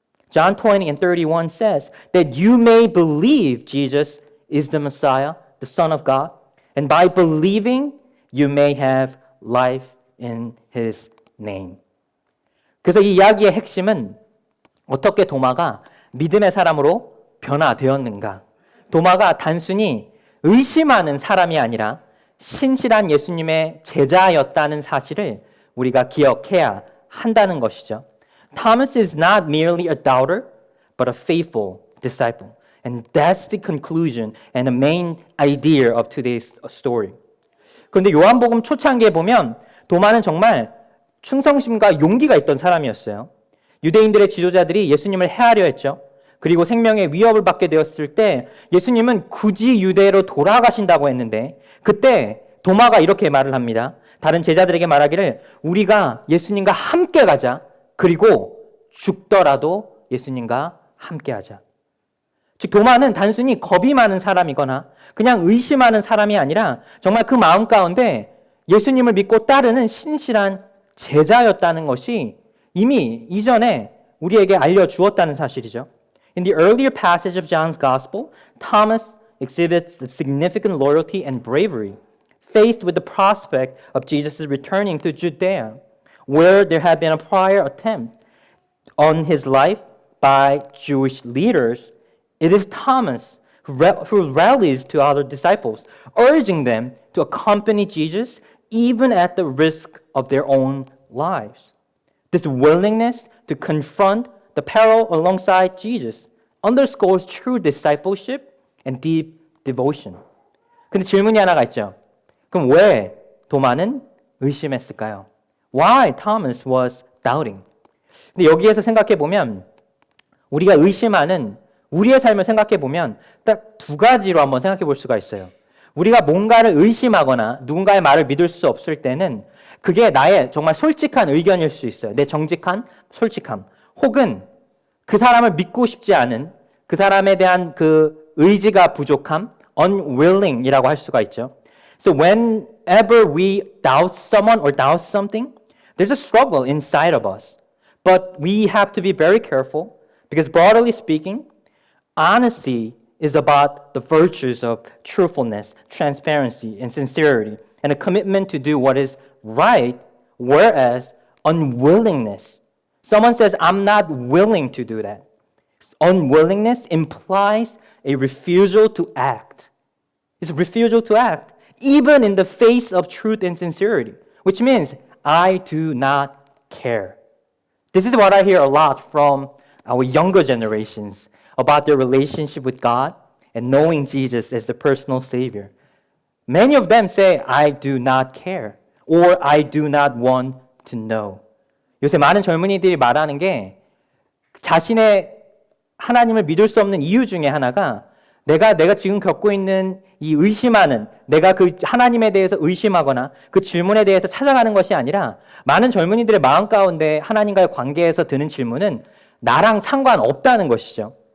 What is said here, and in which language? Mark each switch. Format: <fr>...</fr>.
<en>John 20:31 says that you may believe Jesus is the Messiah, the Son of God, and by believing you may have life in his name.</en> <ko>그래서 이 이야기의 핵심은 어떻게 도마가 믿음의 사람으로 변화되었는가? 도마가 단순히 의심하는 사람이 아니라 신실한 예수님의 제자였다는 사실을 우리가 기억해야 한다는 것이죠.</ko> <en>Thomas is not merely a doubter, but a faithful disciple. And that's the conclusion and the main idea of today's story.</en> <ko>그런데 요한복음 초창기에 보면 도마는 정말 충성심과 용기가 있던 사람이었어요. 유대인들의 지도자들이 예수님을 해하려 했죠. 그리고 생명의 위협을 받게 되었을 때 예수님은 굳이 유대로 돌아가신다고 했는데 그때 도마가 이렇게 말을 합니다. 다른 제자들에게 말하기를 우리가 예수님과 함께 가자. 그리고 죽더라도 예수님과 함께 하자. 즉 도마는 단순히 겁이 많은 사람이거나 그냥 의심하는 사람이 아니라 정말 그 마음 가운데 예수님을 믿고 따르는 신실한 제자였다는 것이 이미 이전에 우리에게 알려주었다는 사실이죠.</ko> <en>In the earlier passage of John's Gospel, Thomas exhibits the significant loyalty and bravery faced with the prospect of Jesus' returning to Judea, where there had been a prior attempt on his life by Jewish leaders. It is Thomas who rallies to other disciples, urging them to accompany Jesus even at the risk of their own lives. This willingness to confront the peril alongside Jesus underscores true discipleship and deep devotion.</en> <ko>근데 질문이 하나가 있죠. 그럼 왜 도마는 의심했을까요?</ko> <en>Why Thomas was doubting?</en> <ko>근데 여기에서 생각해 보면 우리가 의심하는 우리의 삶을 생각해 보면 딱 두 가지로 한번 생각해 볼 수가 있어요. 우리가 뭔가를 의심하거나 누군가의 말을 믿을 수 없을 때는 그게 나의 정말 솔직한 의견일 수 있어요. 내 정직한 솔직함. 혹은 그 사람을 믿고 싶지 않은 그 사람에 대한 그 의지가 부족함, unwilling이라고 할 수가 있죠.</ko> <en>So whenever we doubt someone or doubt something, there's a struggle inside of us. But we have to be very careful because broadly speaking, honesty is about the virtues of truthfulness, transparency, and sincerity, and a commitment to do what is right, whereas unwillingness, someone says, I'm not willing to do that. Unwillingness implies a refusal to act. It's a refusal to act, even in the face of truth and sincerity, which means I do not care. This is what I hear a lot from our younger generations about their relationship with God and knowing Jesus as the personal Savior. Many of them say, I do not care, or I do not want to know.</en> <ko>요새 많은 젊은이들이 말하는 게 자신의 하나님을 믿을 수 없는 이유 중에 하나가 내가 지금 겪고 있는 이 의심하는, 내가 그 하나님에 대해서 의심하거나 그 질문에 대해서 찾아가는 것이 아니라 많은 젊은이들의 마음 가운데 하나님과의 관계에서 드는 질문은 나랑 상관없다는 것이죠.</ko>